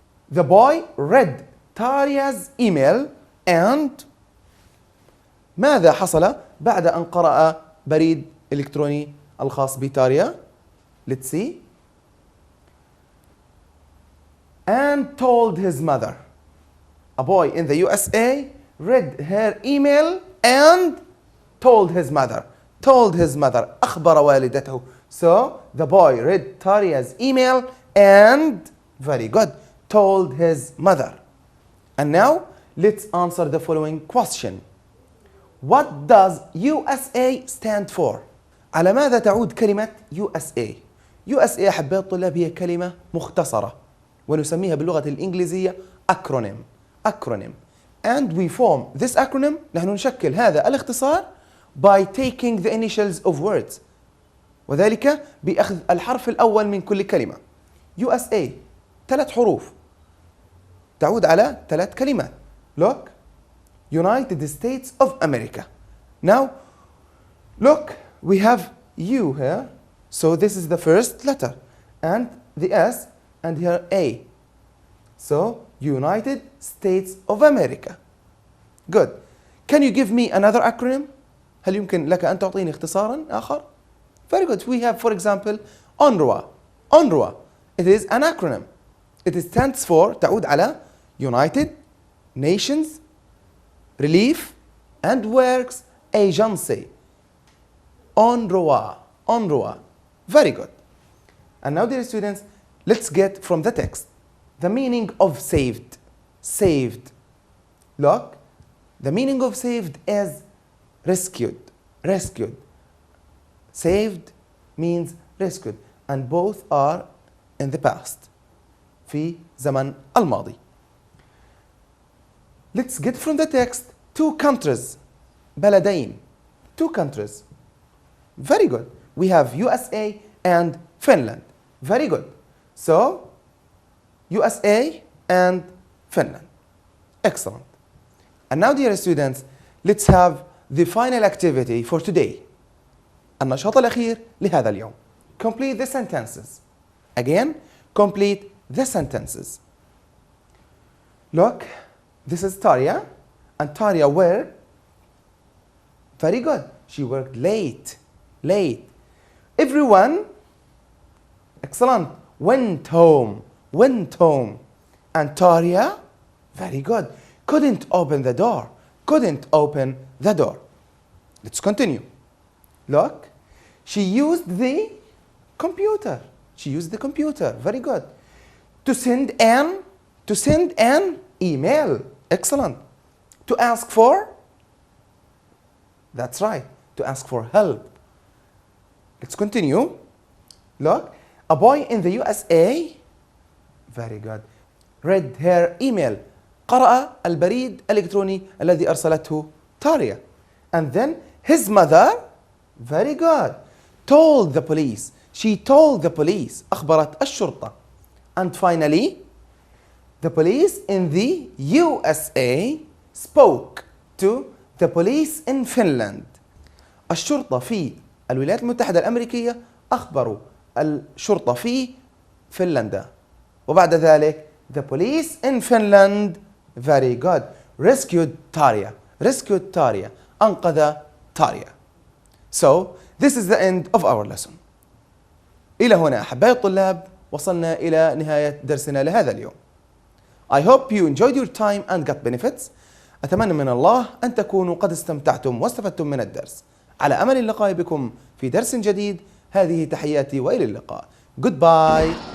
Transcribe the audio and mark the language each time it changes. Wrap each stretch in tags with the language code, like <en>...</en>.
<en>The boy read Tarja's email and</en> <ar>ماذا حصل بعد أن قرأ بريد إلكتروني الخاص بتاريا؟</ar> <en>Let's see. And told his mother. A boy in the USA read her email and told his mother. Told his mother.</en> <ar>أخبر والدته.</ar> <en>So the boy read Tarja's email and, very good, told his mother. And now let's answer the following question. What does USA stand for?</en> <ar>على ماذا تعود كلمة USA؟ USA أحباء الطلاب هي كلمة مختصرة ونسميها باللغة الإنجليزية acronym.</ar> <en>Acronym. And we form this acronym.</en> <ar>نحن نشكل هذا الاختصار</ar> <en>by taking the initials of words.</en> <ar>وذلك بأخذ الحرف الأول من كل كلمة. USA 3 حروف تعود على 3 كلمات.</ar> <en>Look. United States of America. Now, look, we have U here. So this is the first letter. And the S and here A. So, United States of America. Good. Can you give me another acronym?</en> <ar>هل يمكن لك أن تعطيني اختصارا آخر؟</ar> <en>Very good. We have, for example, UNRWA. UNRWA. It is an acronym. It stands for</en> <ar>تعود على</ar> <en>United Nations Relief and Works Agency. UNRWA. UNRWA. Very good. And now, dear students, let's get from the text the meaning of saved. Saved. Look, the meaning of saved is rescued. Rescued. Saved means rescued. And both are in the past.</en> <ar>في زمن الماضي.</ar> <en>Let's get from the text 2 countries.</en> <ar>بلدين.</ar> <en>2 countries. Very good. We have USA and Finland. Very good. So, USA and Finland. Excellent. And now, dear students, let's have the final activity for today.</en> <ar>النشاط الأخير لهذا اليوم.</ar> <en>Complete the sentences. Again, complete the sentences. Look, this is Tarja, and Tarja worked. Very good. She worked late. Late. Everyone, excellent, went home. Went home. And Tarja, very good, couldn't open the door. Couldn't open the door. Let's continue. Look, she used the computer. She used the computer. Very good. To send an email. Excellent. To ask for? That's right. To ask for help. Let's continue. Look, a boy in the USA. Very good. Read her email.</en> <ar>قرأ البريد الإلكتروني الذي أرسلته تاريا.</ar> <en>And then his mother. Very good. Told the police. She told the police.</en> <ar>أخبرت الشرطة.</ar> <en>And finally, The police in the USA spoke to the police in Finland.</en> <ar>الشرطة في الولايات المتحدة الأمريكية أخبروا الشرطة في فنلندا. وبعد ذلك</ar> <en>the police in Finland very good rescued Tarja. Rescued Tarja.</en> <ar>أنقذ تاريا.</ar> <en>So this is the end of our lesson.</en> <ar>إلى هنا أحبائي الطلاب وصلنا إلى نهاية درسنا لهذا اليوم.</ar> <en>I hope you enjoyed your time and got benefits.</en> <ar>أتمنى من الله أن تكونوا قد استمتعتم واستفدتم من الدرس. على أمل اللقاء بكم في درس جديد. هذه تحياتي وإلى اللقاء.</ar> <en>Goodbye.</en>